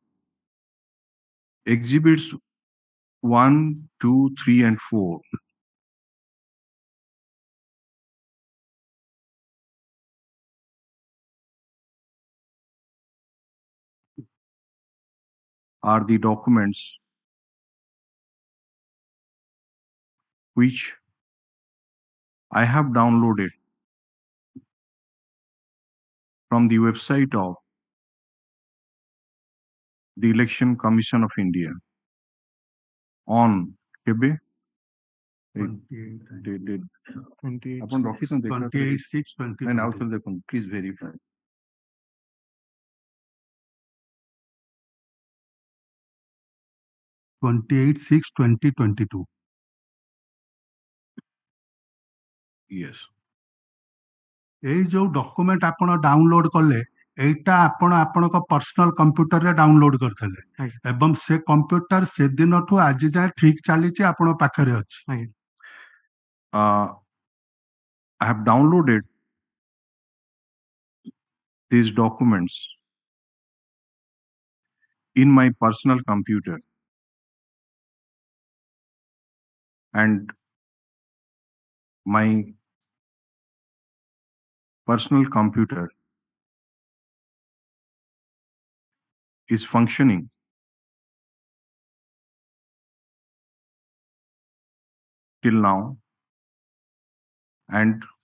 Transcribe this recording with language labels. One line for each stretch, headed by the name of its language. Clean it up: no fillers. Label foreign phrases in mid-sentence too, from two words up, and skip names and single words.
English: exhibits 1 2 3 and 4 are the documents which I have downloaded from the website of the Election Commission of India on
Odia: ଆପଣ ରଖିଛନ୍ତି
English: 28/6/2020
Odia: ନାଇଁ ଆଉ ଥରେ ଦେଖନ୍ତୁ
English: please verify
Odia: 28/6/2022
English: yes
Odia: ଏଇ ଯୋଉ ଡକୁମେଣ୍ଟ ଆପଣ ଡାଉନଲୋଡ କଲେ এইটা ଆପଣ ଆପଣଙ୍କ
English: personal computer
Odia: ଡାଉନଲୋଡ କରିଥିଲେ ଏବଂ ସେ କମ୍ପ୍ୟୁଟର ସେଦିନଠୁ ଆଜି ଯାଏ ଠିକ ଚାଲିଛି ଆପଣଙ୍କ ପାଖରେ ଅଛି
English: I have downloaded these documents in my personal computer and my personal computer is functioning till now and